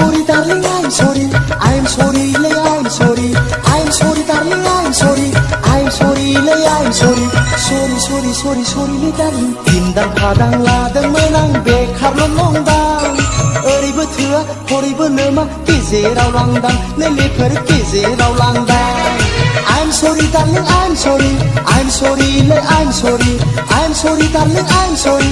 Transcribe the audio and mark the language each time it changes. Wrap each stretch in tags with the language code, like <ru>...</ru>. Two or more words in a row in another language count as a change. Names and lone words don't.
<en>darling, I'm sorry. I'm sorry, lay, I'm sorry. I'm sorry, darling, I'm sorry. I'm sorry, lay, I'm sorry. Sorry, sorry, sorry, sorry, lay, darling. Tindang padang ladang menang bekar</en> <brx>ल' नंदां ओरैबो थोआ हरैबो लोमा गेजेराव लांदां लेलेफोर गेजेराव लांदां</brx> <en>I'm sorry, darling, I'm sorry. I'm sorry, lay, I'm sorry. I'm sorry, darling, I'm sorry.</en>